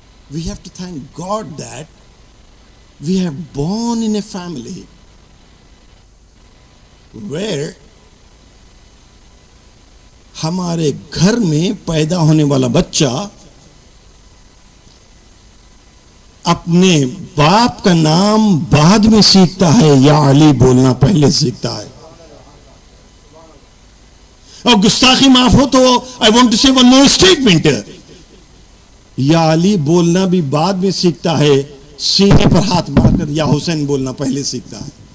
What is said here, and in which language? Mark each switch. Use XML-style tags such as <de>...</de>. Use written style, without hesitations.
<en>We have to thank God that we have born in a family where</en> <ur>ہمارے گھر میں پیدا ہونے والا بچہ اپنے باپ کا نام بعد میں سیکھتا ہے یا علی بولنا پہلے سیکھتا ہے. اور گستاخی معاف ہو تو</ur> <en>I want to say one more statement.</en> <ur>یا علی بولنا بھی بعد میں سیکھتا ہے, سینے پر ہاتھ مار کر یا حسین بولنا پہلے سیکھتا ہے.</ur>